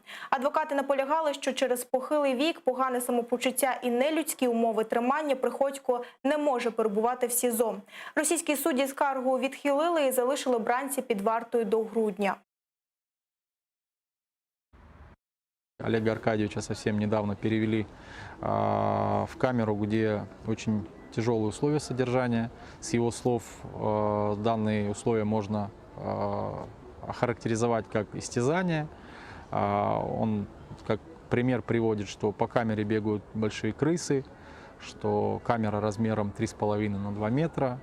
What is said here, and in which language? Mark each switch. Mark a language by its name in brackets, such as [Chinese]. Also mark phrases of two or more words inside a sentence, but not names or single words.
[Ukrainian] Адвокати наполягали, що через похилий вік, погане самопочуття і нелюдські умови тримання Приходько не може перебувати в СІЗО. Російські судді скаргу відхилили і залишили бранця під вартою до грудня. [Russian] Олега Аркадьевича совсем недавно перевели в камеру, где очень тяжелые условия содержания. С его слов, данные условия можно охарактеризовать как истязание. Он как пример приводит, что по камере бегают большие крысы, что камера размером 3,5 на 2 метра.